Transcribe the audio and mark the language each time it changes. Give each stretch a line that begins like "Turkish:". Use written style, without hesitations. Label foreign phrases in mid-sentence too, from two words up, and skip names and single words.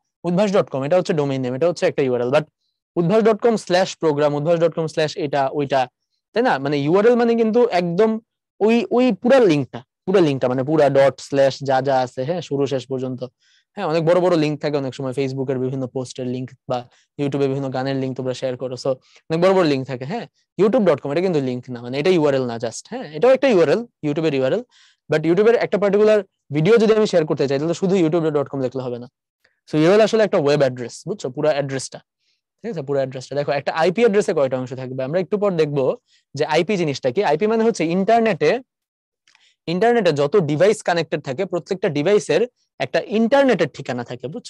Bangla: উদ্ভাস.com এটা হচ্ছে ডোমেইন নেম, এটা হচ্ছে একটা ইউআরএল, বাট উদ্ভাস.com/প্রোগ্রাম, উদ্ভাস.com/এটা ওইটা, তাই না? মানে ইউআরএল মানে কিন্তু একদম ওই ওই পুরা লিঙ্কটা মানে পুরা ডট স্ল্যাশ যা যা আছে, হ্যাঁ, শুরু শেষ পর্যন্ত। হ্যাঁ, অনেক বড় বড় লিঙ্ক থাকে অনেক সময়, ফেসবুকের বিভিন্ন পোস্টের লিঙ্ক বা ইউটিউবে বিভিন্ন গানের লিঙ্ক তোমরা শেয়ার করো, সো অনেক বড় বড় লিঙ্ক থাকে। হ্যাঁ, youtube.com এটা কিন্তু লিঙ্ক না, মানে এটা ইউআরএল না, জাস্ট, হ্যাঁ, এটাও একটা ইউআরএল, ইউটিউবের ইউআরএল, বাট ইউটিউবের একটা
English: particular video
Bangla: যদি আমি শেয়ার করতে চাই তাহলে শুধু youtube.com লিখলে হবে না। সো ইউআরএল আসলে একটা
English: web address,
Bangla: বুঝছো, পুরো অ্যাড্রেসটা, ঠিক আছে, পুরো অ্যাড্রেসটা। দেখো একটা আইপি অ্যাড্রেসে কয়টা অংশ থাকবে, আমরা একটু পর দেখবো যে আইপি জিনিসটা কি। আইপি মানে হচ্ছে ইন্টারনেটে যত
English: device connected
Bangla: থাকে প্রত্যেকটা ডিভাইসের একটা ইন্টারনেটের ঠিকানা থাকে, বুঝছো।